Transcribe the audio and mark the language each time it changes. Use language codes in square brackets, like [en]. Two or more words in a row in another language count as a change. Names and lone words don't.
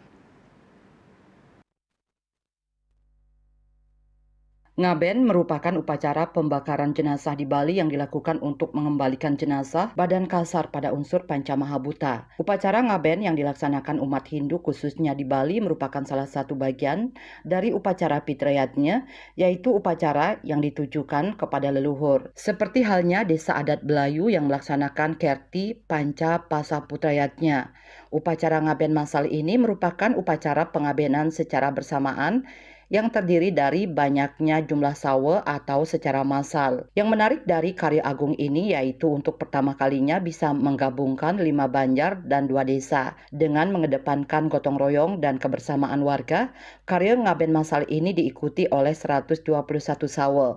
[id] Ngaben merupakan upacara pembakaran jenazah di Bali yang dilakukan untuk mengembalikan jenazah badan kasar pada unsur Pancamahabhuta. Upacara ngaben yang dilaksanakan umat Hindu khususnya di Bali merupakan salah satu bagian dari upacara Pitrayatnya, yaitu upacara yang ditujukan kepada leluhur. Seperti halnya desa adat Belayu yang melaksanakan Kerti Panca Pasaputrayatnya. Upacara ngaben massal ini merupakan upacara pengabenan secara bersamaan yang terdiri dari banyaknya jumlah sawe atau secara massal. Yang menarik dari karya agung ini yaitu untuk pertama kalinya bisa menggabungkan 5 banjar dan 2 desa. Dengan mengedepankan gotong royong dan kebersamaan warga, karya ngaben massal ini diikuti oleh 121 sawe.